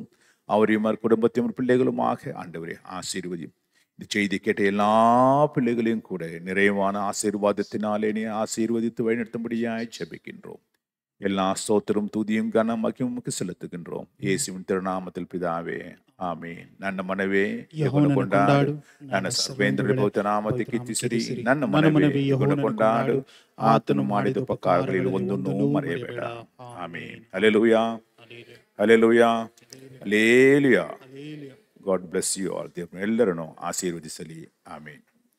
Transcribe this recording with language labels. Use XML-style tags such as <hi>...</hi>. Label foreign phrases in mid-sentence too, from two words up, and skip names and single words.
<ta>அவரையும் குடும்பத்தையும் பிள்ளைகளுமாக ஆண்டவரே ஆசீர்வதியும். இந்த செய்தி கேட்ட எல்லா பிள்ளைகளையும் கூட நிறைவான ஆசீர்வாதத்தினாலே நீ ஆசீர்வதித்து வழிநடத்தும்படியாய் ஜெபிக்கின்றோம். எல்லா ஸ்தோத்திரம் துதியும் கனம் மகிமைக்கு செலுத்துகின்றோம் இயேசுவின் திருநாமத்தில் பிதாவே, ஆமென்.</ta> <kn>ನನ್ನ ಮನವೇ ಯೆಹೋವನನ್ನು ಕೊಂಡಾಡು, ನನ್ನ ಸರ್ವೇಂದ್ರರ ಪವಿತ್ರ ನಾಮಕ್ಕೆ ಕೀರ್ತಿಸಿರಿ. ನನ್ನ ಮನವೇ ಯೆಹೋವನನ್ನು ಕೊಂಡಾಡು, ಆತನು ಮಾಡಿದ ಉಪಕಾರಗಳಲ್ಲಿ ಒಂದನ್ನೂ ಮರೆಯಬೇಡ. ಆಮೆನ್. ಹಲ್ಲೆಲೂಯಾ, ಹಲ್ಲೆಲೂಯಾ, ಹಲ್ಲೆಲೂಯಾ.</kn> <en>God bless you all.</en> <kn>ದೇವರು ಎಲ್ಲರನ್ನು ಆಶೀರ್ವದಿಸಲಿ. ಆಮೆನ್.</kn>